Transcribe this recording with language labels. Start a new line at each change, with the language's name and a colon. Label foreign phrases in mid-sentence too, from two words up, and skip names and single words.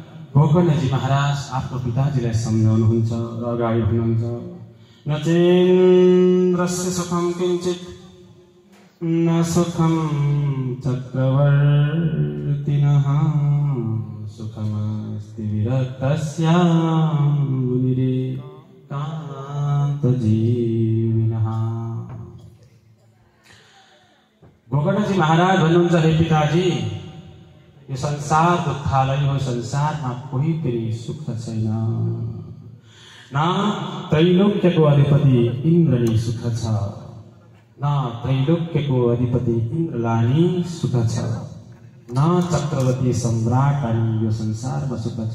Nepali: गोकर्णजी महाराज आफ्नो पिताजीलाई सम्झाउनुहुन्छ र अगाडि भन्नुहुन्छ
Sanskrit: नचेन्द्रस्य सुखम किञ्चित् न सुखम चक्रवर्तिनः सुखमस्ति विरक्तस्य मुनिरेकान्तजीविनः।
Nepali: गोकर्णजी महाराज भन्नुहुन्छ हे पिताजी, यो संसार दुःखालय हो, संसारमा कोही पनि सुख छैन। न त्रैलोक्यको अधिपति इन्द्र नै सुख छ, न त्रैलोक्यको अधिपति इन्द्रलाई सुख छ, न चक्रवर्ती सम्राट अनि यो संसारमा सुख छ।